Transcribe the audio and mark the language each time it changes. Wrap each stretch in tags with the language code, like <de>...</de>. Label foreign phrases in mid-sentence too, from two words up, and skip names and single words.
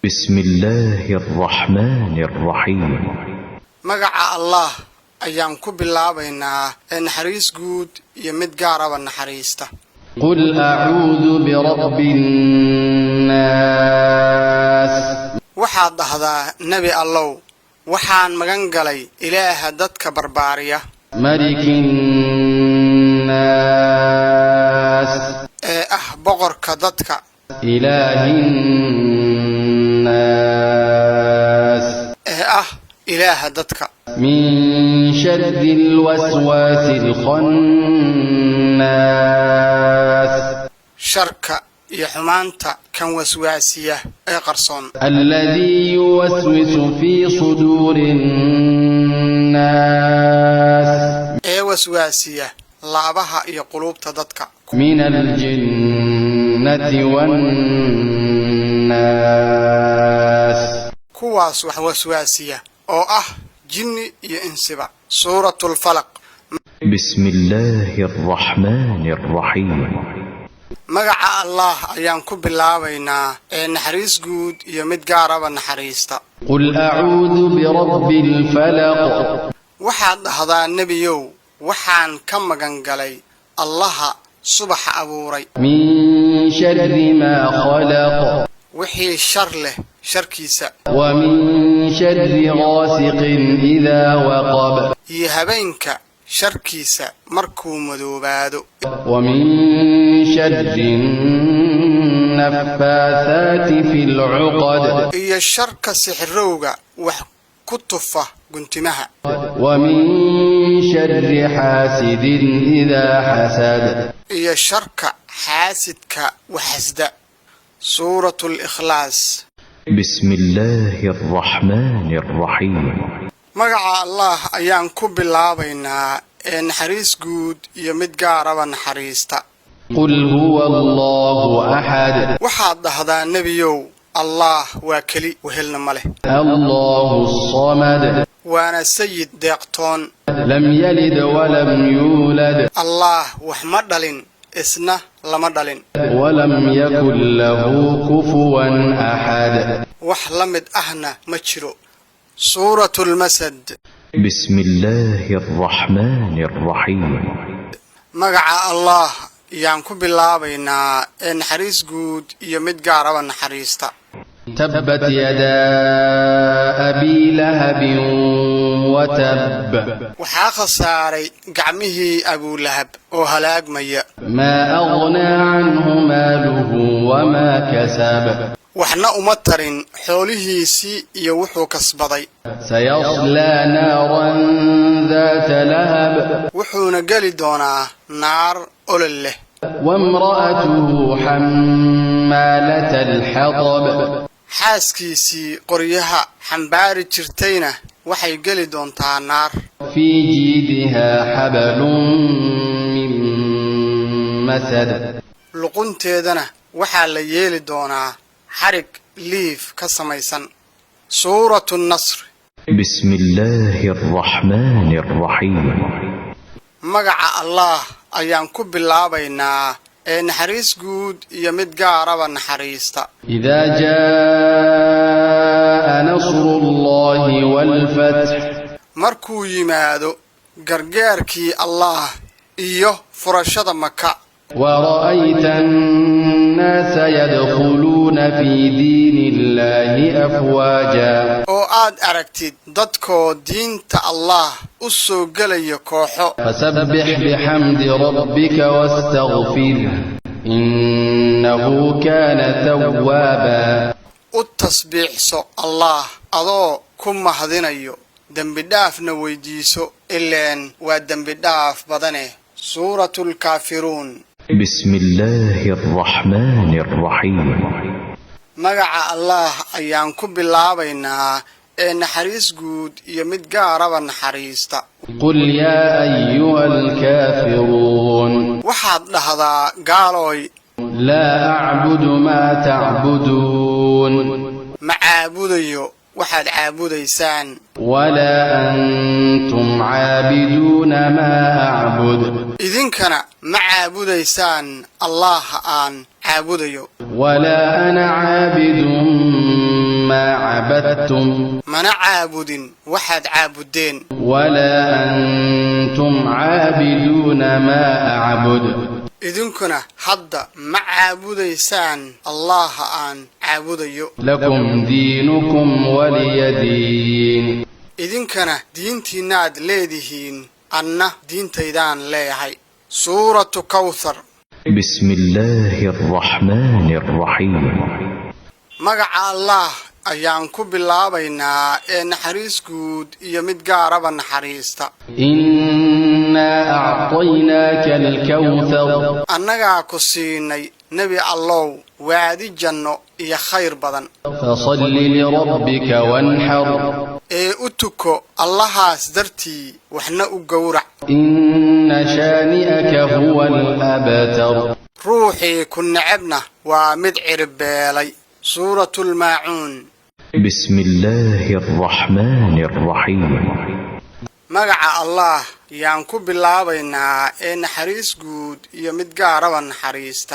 <ar>بسم الله الرحمن الرحيم مقع الله أيام كب الله بينا نحريس قود يمد قارب النحريسته. قل أعوذ برب الناس</ar> <so>waxaad dhahdaa nabi allow waxaan magan galay ilaaha dadka barbaariya</so> <ar>ملك الناس</ar> <so>boqorka dadka</so> <ar>إله الناس</ar> <so>ilaaha dadka</so> <ar>من شر الوسواس الخناس</ar> <so>sharka iyo xumaanta kan waswaasiya ee qarsoon</so> <ar>الذي يوسوس في صدور الناس</ar> <so>ee waswaasiya laabaha iyo qulubta dadka</so> <ar>من الجنة والناس</ar> <so>kuwaas wax waswaasiya oo jinni iyo insiba. suuratul falaq.</so> <ar>بسم الله الرحمن الرحيم</ar> <so>magaca allah ayaan ku bilaabaynaa naxariis guud iyo mid gaaraba naxariista.</so> <ar>قل أعوذ برب الفلق</ar> <so>waxaad dhahdaa nebiyow waxaan ka magan galay allaha subaxa abuuray</so> <ar>من شر ما خلق</ar> <so>wixii shar leh sharkiisa</so> <ar>ومن شر غاسق إذا وقب</ar> <so>iyo habeenka sharkiisa markuu madoobaado</so> <ar>ومن شر النفاثات في العقد</ar> <so>iyo sharka sixirowga wax ku tufa guntimaha</so> <ar>ومن شر حاسد إذا حسد</ar> <so>iyo sharka xaasidka waxasda. suuratul ikhlaas.</so> <ar>بسم الله الرحمن الرحيم</ar> <so>magaca allah ayaan ku bilaabaynaa naxariis guud iyo mid gaaraba naxariista.</so> <ar>قل هو الله أحد</ar> <so>waxaad dhahdaa nebiyow allah waa keli wehelna ma leh</so> <ar>الله الصمد</ar> <so>waana sayid deeqtoon</so> <ar>لم يلد ولم يولد</ar> <so>allah wax ma dhalin isna lama dhalin</so> <ar>ولم يكن له كفوا أحد</ar> <so>wax la mid ahna ma jiro. suuratul masad.</so> <ar>بسم الله الرحمن الرحيم</ar> <so>magaca allah ayaan ku bilaabaynaa naxariis guud iyo mid gaaraba naxariista.</so> <ar>تبت يدا أبي لهب وتب</ar> <so>waxaa khasaaray gacmihii abulahab oo halaagmaya</so> <ar>ما أغنى عنه ماله وما كسب</ar> <so>waxna uma tarin xoolihiisii iyo wuxuu kasbaday</so> <ar>سيصلى نارا ذات لهب</ar> <so>wuxuuna geli doonaa naar olol leh</so> <ar>وامرأته حمالة الحطب</ar> <so>xaaskiisii qoryaha xambaari jirtayna waxay geli doontaa naar</so> <ar>في جيدها حبل من مسد</ar> <so>luqunteedana waxaa la yeeli doonaa xarig liif ka samaysan suuratu nasr</so> <ar>بسم الله الرحمن الرحيم</ar> <so>magaca allah ayaan ku bilaabaynaa ee naxariis guud iyo mid gaaraba naxariista</so> <ar>إذا جاء نصر الله والفتح</ar> <so>markuu yimaado gargaarkii allah iyo furashada maka</so> <ar>ورأيت الناس يدخلون في دين الله أفواجا</ar> <so>oo aad aragtid dadkoo diinta allah u soo gelaya kooxo</so> <ar>فسبح بحمد ربك واستغفره إنه كان توابا</ar> <so>u tasbiixso allah adoo ku mahadinayo dembi dhaafna weydiiso ileen waa dembi dhaaf badane suuratu lkaafiruun</so> <ar>بسم الله الرحمن الرحيم</ar> <so>magaca allah ayaan ku bilaabaynaa ee naxariis guud iyo mid gaaraba naxariista</so> <ar>قل يا أيها الكافرون</ar> <so>waxaad dhahdaa gaalooy</so> <ar>لا أعبد ما تعبدون</ar> <so>ma caabudayo waxaad caabudaysaan</so> <ar>ولا أنتم عابدون ما أعبد</ar> <so>idinkana ma caabudaysaan allaha aan caabudayo</so> <ar>ولا أنا عابد ما عبدتم</ar> <so>mana caabudin waxaad caabuddeen</so> <ar>ولا أنتم عابدون ما أعبد</ar> <so>idinkuna hadda ma caabudaysaan allaha aan caabudayo</so> <ar>لكم دينكم ولي دين</ar> <so>idinkana diintiinnaad leedihiin anna diintaydaan leeyahay suuratu kawthar</so> <ar>بسم الله الرحمن الرحيم</ar> <so>magaca allah ayaan ku bilaabaynaa ee naxariis guud iyo mid gaaraba naxariista</so> <ar>إنا أعطيناك الكوثر</ar> <so>annagaa ku siinay nebi allow waadi janno iyo khayr badan</so> <ar>فصل لربك وانحر</ar> <so>ee u tuko allahaas dartii waxna u gowrac</so> <ar>إن شانئك هو الأبتر</ar> <so>ruuxii ku necebna waa mid ciribbeelay suuratu lmaacuun</so> <ar>بسم الله الرحمن الرحيم</ar> <so>magaca allah yaan ku bilaabaynaa ee naxariis guud iyo mid gaaraba naxariista</so>